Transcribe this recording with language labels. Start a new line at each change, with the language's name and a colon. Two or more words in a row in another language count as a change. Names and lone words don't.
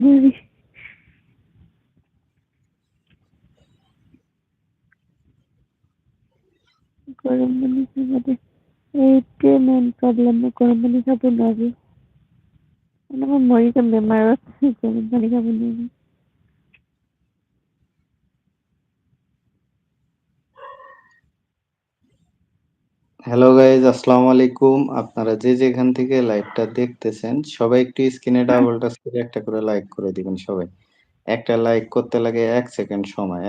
Bangla: জানি গরম পানি খাবো। এইটাই মেইন প্রবলেম, मैं গরম পানি খাবো না রে। মানে আমার মরি যাম
Assamese: বেমাৰত গৰম পানী খাব নোৱাৰিলে।
English: hello guys,
Arabic: السلام عليكم.
Bangla: আপনারা যে যেখান থেকে লাইভটা দেখতেছেন সবাই একটু স্ক্রিনে
English: double touch
Bangla: করে একটা করে লাইক করে দিবেন সবাই। একটা লাইক করতে লাগে ১ সেকেন্ড সময়।